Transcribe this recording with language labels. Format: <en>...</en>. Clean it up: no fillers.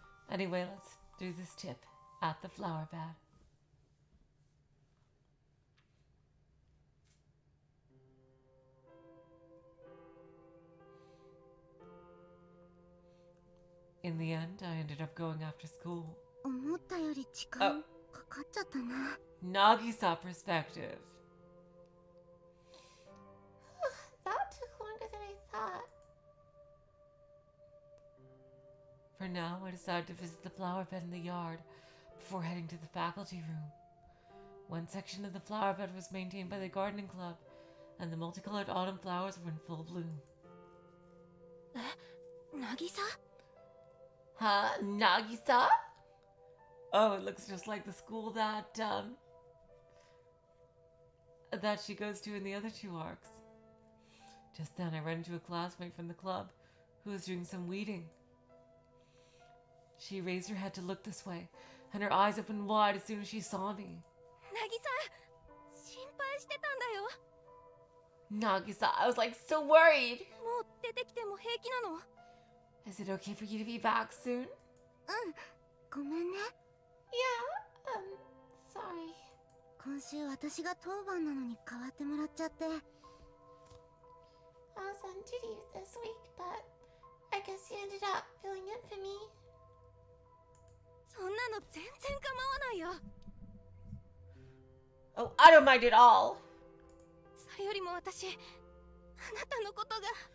<en>Anyway, let's do this tip at the flower bed. In the end, I ended up going after school.</en> <ja>思ったより時間かかっちゃったな。</ja> <en>Nagisa perspective. That took longer than I thought. For now, I decided to visit the flower bed in the yard before heading to the faculty room. One section of the flower bed was maintained by the gardening club, and the multicolored autumn flowers were in full bloom.</en> <ja>渚?</ja> <en>Huh? Nagisa? Oh, it looks just like the school that she goes to in the other two arcs. Just then, I ran into a classmate from the club who was doing some weeding. She raised her head to look this way, and her eyes opened wide as soon as she saw me.</en> <ja>渚, 心配してたんだよ。</ja> <en>Nagisa, I was like so worried.</en> <ja>もう出てきても平気なの?</ja> <en>Is it okay for you to be back soon?</en> <ja>ごめんね。</ja> <en>Yeah, sorry.</en> <ja>今週私が当番なのに代わってもらっちゃって。</ja> <en>I was on duty this week, but I guess you ended up filling in for me.</en> <ja>そんなの全然構わないよ。</ja> <en>Oh, I don't mind at all.</en> <ja>それよりも私、あなたのことが。</ja>